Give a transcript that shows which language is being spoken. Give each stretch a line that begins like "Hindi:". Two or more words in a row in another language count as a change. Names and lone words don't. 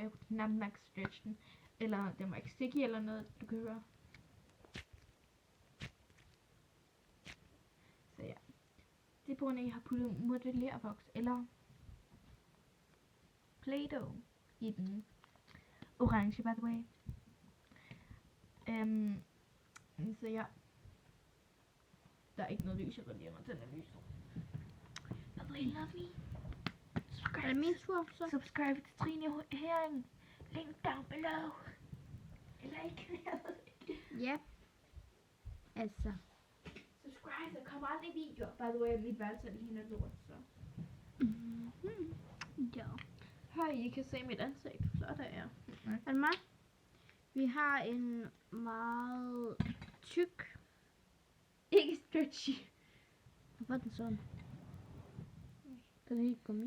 Danish: Jeg kunne knap nok stretch den. Eller den var ikke sticky eller noget, du kan høre. Så ja. Det er på grund af, at jeg har puttet modellervoks eller Play-Doh i den orange,
English: by the way.
Danish: Så ja. Der er ikke noget lys, jeg går lige under. Den er lys.
English: By the way, love me.
Danish: Er det min tur, så? Subscribe til Trine Herring.
English: Link down below.
Danish: Eller ikke, jeg ved ikke. Ja. Altså. Subscribe, der kommer aldrig videoer.
English: By the way,
Danish: mit værelse er lige noget lort, så. Ja. Hej, I kan se mit ansigt. Flot er jeg. Er det mig? Vi har en meget tyk. Ikke stretchy. Hvorfor er den sådan? Den er helt gummi.